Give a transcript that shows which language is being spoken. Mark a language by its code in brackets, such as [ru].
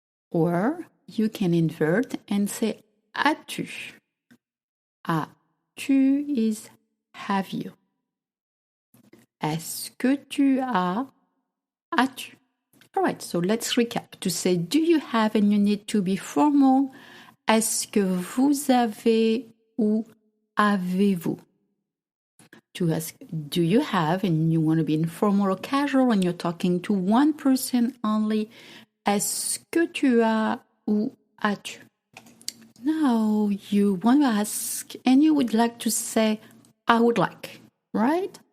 [en] Or you can invert and say [fr] as-tu. As-tu [en] is have you. [fr] Est-ce que tu as? As-tu? [en] All right, so let's recap. To say do you have and you need to be formal. [fr] Est-ce que vous avez ou avez-vous? [en] To ask, do you have, and you want to be informal or casual when you're talking to one person only. [fr] Est-ce que tu as ou as-tu? [en] Now you want to ask, and you would like to say, I would like, right?